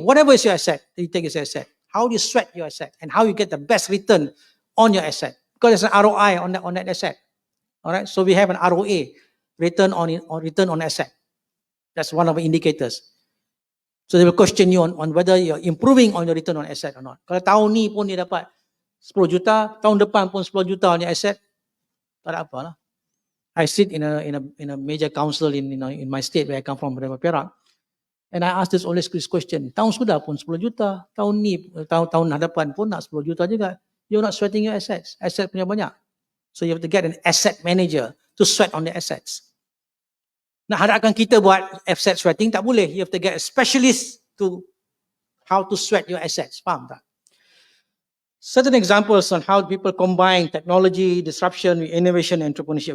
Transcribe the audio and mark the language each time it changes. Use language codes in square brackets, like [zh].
[en] Whatever is your asset, you take as asset. How do you sweat your asset and how you get the best return on your asset? Because there's an ROI on that asset. All right, so we have an ROA, return on asset. That's one of the indicators. So they will question you on whether you're improving on your return on asset or not. [ms] Kalau tahun ni pun dia dapat 10 juta, tahun depan pun 10 juta [en] on your asset, [ms] tak ada apa lah. [en] I sit in a major council in my state where I come from, Perak, and I ask this question. [ms] Tahun sudah pun 10 juta, tahun hadapan pun nak 10 juta juga. [en] You're not sweating your assets. [ms] Asset punya banyak. [en] So you have to get an asset manager to sweat on the assets. [ms] Nak harapkan kita buat asset sweating, tak boleh. [en] You have to get a specialist to how to sweat your assets. Faham tak? Certain examples on how people combine technology, disruption, innovation, and entrepreneurship.